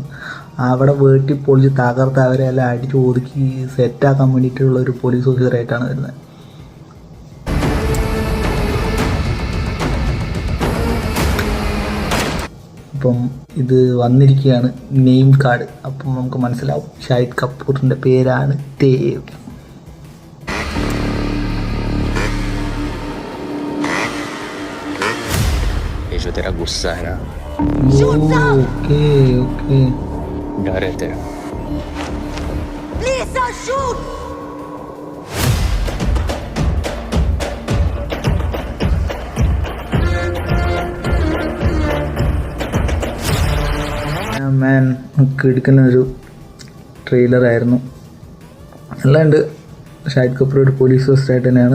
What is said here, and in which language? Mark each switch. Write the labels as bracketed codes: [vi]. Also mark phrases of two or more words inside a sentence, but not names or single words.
[ml] അവിടെ വീട്ടിൽ പൊളിച്ച് തകർത്ത് അവരെ എല്ലാം അടിച്ച് ഒതുക്കി സെറ്റാക്കാൻ വേണ്ടിയിട്ടുള്ള ഒരു പോലീസ് ഓഫീസറായിട്ടാണ് വരുന്നത്. അപ്പം ഇത് വന്നിരിക്കുകയാണ് [en] name card. [ml] അപ്പം നമുക്ക് മനസ്സിലാവും ഷാഹിദ് കപൂറിൻ്റെ പേരാണ് ദേവ്. [hi] ये जो तेरा गुस्सा है ना, [en] okay okay, [hi] डर है तेरा. [en] Please don't shoot. [ml] നമുക്ക് എടുക്കുന്നൊരു ട്രെയിലറായിരുന്നു. അല്ലാണ്ട് ഷാഹിദ് കപൂർ ഒരു പോലീസ് ഓഫീസറായിട്ട് തന്നെയാണ്.